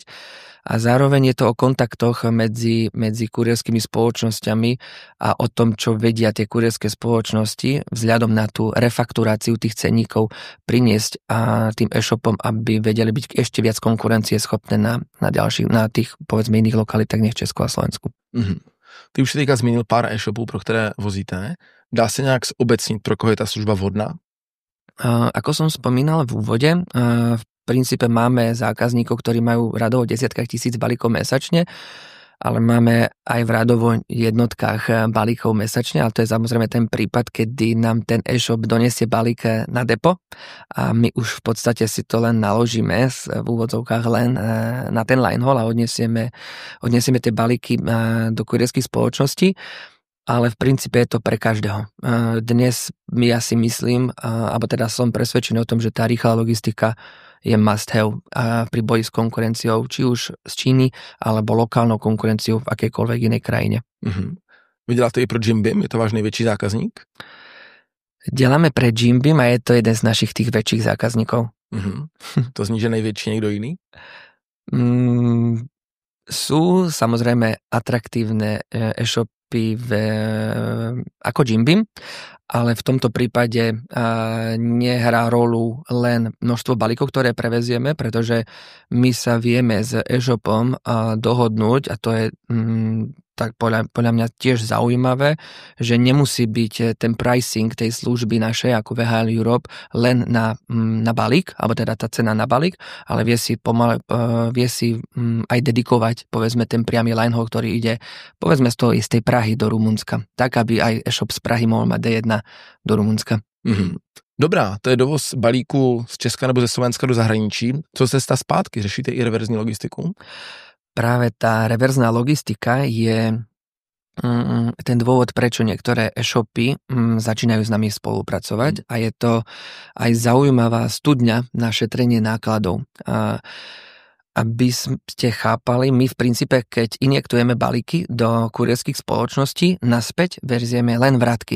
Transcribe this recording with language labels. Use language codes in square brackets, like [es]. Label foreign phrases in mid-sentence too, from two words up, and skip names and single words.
[sk] A zároveň je to o kontaktoch medzi kurierskými spoločnosťami a o tom, čo vedia tie kurierské spoločnosti vzhľadom na tú refakturáciu tých cenníkov priniesť a tým e-shopom, aby vedeli byť ešte viac konkurencieschopné na tých, povedzme, iných lokalitách, než Česku a Slovensku. Mm-hmm. [cs] Ty už si teďka zmínil pár e-shopů, pro které vozíte. Dá se nějak zobecnit, pro koho je ta služba vhodná? [sk] Ako som spomínal v úvode, v princípe máme zákazníkov, ktorí majú radovo desiatkách tisíc balíkov mesačne ale máme aj v radovo jednotkách balíkov mesačne, ale to je samozrejme ten prípad, kedy nám ten e-shop donesie balík na depo a my už v podstate si to len naložíme v úvodzovkách len na ten linehaul a odnesieme tie balíky do kurierských spoločností, ale v princípe je to pre každého. Dnes ja si myslím, alebo teda som presvedčený o tom, že tá rýchla logistika je [en] must have [sk] pri boji s konkurenciou, či už z Číny, alebo lokálnou konkurenciou v akejkoľvek inej krajine. [cs] Vy děláte i pro Jim Beam? Je to váš největší zákazník? [sk] Děláme pre Jim Beam a je to jeden z našich tých väčších zákazníkov. [cs] To zní, že největší někdo jiný? [sk] Sú samozrejme atraktívne e-shopy ako Jim Beam, ale v tomto prípade nehrá rolu len množstvo balíkov, ktoré prevezieme, pretože my sa vieme s e-shopom dohodnúť, a to je tak podľa mňa tiež zaujímavé, že nemusí byť ten pricing tej služby našej ako VHL Europe len na balík, alebo teda tá cena na balík, ale vie si aj dedikovať, povedzme, ten priamy linehaul, ktorý ide, povedzme, z tej Prahy do Rumunska, tak, aby aj e-shop z Prahy mohol mať D1 do Rumunska. [cs] Dobrá, to je dovoz balíku z Česka nebo ze Slovenska do zahraničí. Co cesta zpátky? Řešíte i reverzní logistiku? [sk] Práve tá reverzná logistika je ten dôvod, prečo niektoré e-shopy začínajú s nami spolupracovať a je to aj zaujímavá studňa na šetrenie nákladov. Aby ste chápali, my v princípe, keď injektujeme balíky do kurierských spoločností, naspäť verzieme len vratky.